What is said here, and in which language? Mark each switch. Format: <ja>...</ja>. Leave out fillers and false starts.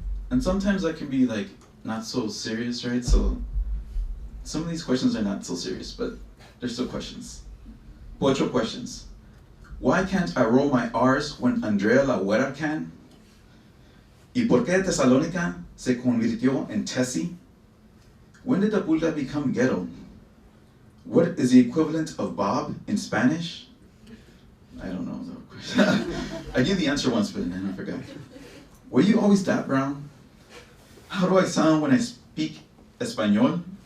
<en>And sometimes that can be like not so serious, right? So some of these questions are not so serious, but they're still questions. Poetry questions. Why can't I roll my R's when Andrea La Huera can?</en> <es>¿Y por qué Tesalónica se convirtió en Tessie?</es> <en>When did the Pulga become ghetto? What is the equivalent of Bob in Spanish? I don't know the question. I knew the answer once, but then I forgot. Were you always that brown? How do I sound when I speak Espanol?</en>